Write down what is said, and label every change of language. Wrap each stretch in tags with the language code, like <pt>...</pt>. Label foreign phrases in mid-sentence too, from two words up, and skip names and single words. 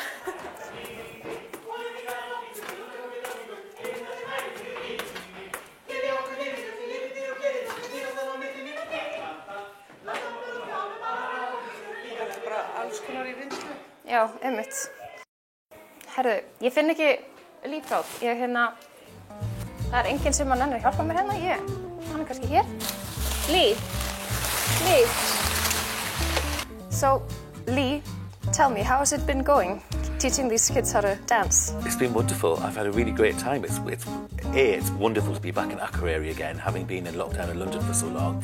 <is>Já, einmitt. Herðu, ég finn ekki lífráð. Það enginn sem nennir að hjálpa mér hérna. Hann kannski hér. Lee.</is> <en>So, Lee, tell me, how has it been going? Teaching these kids how to dance? It's been wonderful. I've had a really great time. It's wonderful to be back in Akureyri again, having been in lockdown in London for so long.</en>